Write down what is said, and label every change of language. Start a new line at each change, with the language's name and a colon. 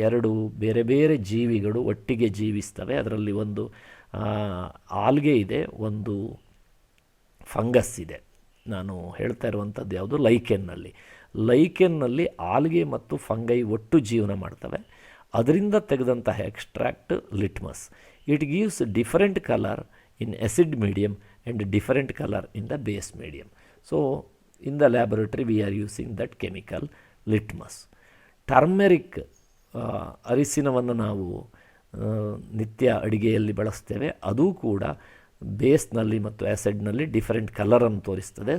Kannada: ಎರಡು ಬೇರೆ ಬೇರೆ ಜೀವಿಗಳು ಒಟ್ಟಿಗೆ ಜೀವಿಸ್ತವೆ. ಅದರಲ್ಲಿ ಒಂದು ಆಲ್ಗೆ ಇದೆ, ಒಂದು ಫಂಗಸ್ ಇದೆ. ನಾನು ಹೇಳ್ತಾ ಇರುವಂಥದ್ದು ಯಾವುದು, ಲೈಕೆನ್ನಲ್ಲಿ ಆಲ್ಗೆ ಮತ್ತು ಫಂಗೈ ಒಟ್ಟು ಜೀವನ ಮಾಡ್ತವೆ. ಅದರಿಂದ ತೆಗೆದಂತಹ extract litmus.
English: It gives different colour in acid medium and different color in the base medium. So in the laboratory we are using that chemical litmus.
Kannada: Turmeric, ಅರಿಶಿನವನ್ನು ನಾವು ನಿತ್ಯ ಅಡಿಗೆಯಲ್ಲಿ ಬಳಸ್ತೇವೆ. ಅದು ಕೂಡ ಬೇಸ್ನಲ್ಲಿ ಮತ್ತು ಆ್ಯಸಿಡ್ನಲ್ಲಿ ಡಿಫರೆಂಟ್ ಕಲರನ್ನು ತೋರಿಸ್ತದೆ.